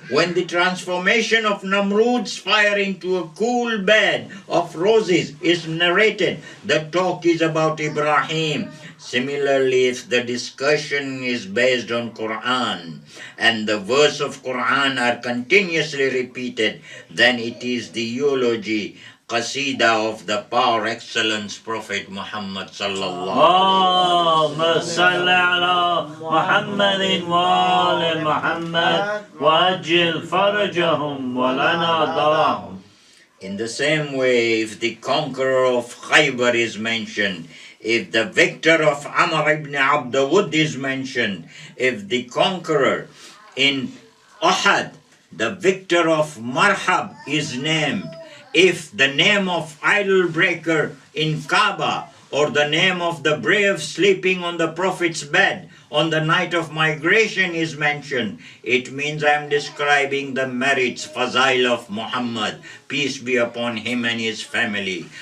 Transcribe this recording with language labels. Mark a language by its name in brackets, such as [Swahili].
[English] When the transformation of Namrud's fire into a cool bed of roses is narrated, the talk is about Ibrahim. Similarly, if the discussion is based on Quran and the verse of Quran are continuously repeated, then it is the eulogy, qasida of the power excellence Prophet Muhammad sallallahu [Arabic] اللهم صل على محمد وآل محمد وأجل فرجهم ولنا ضاهم. [English] In the same way, if the conqueror of Khaybar is mentioned, if the victor of Amr ibn Abdawud is mentioned, if the conqueror in Uhud, the victor of Marhab is named, if the name of idol breaker in Kaaba or the name of the brave sleeping on the Prophet's bed on the night of migration is mentioned, it means I am describing the merits, fazail of Muhammad, peace be upon him and his family.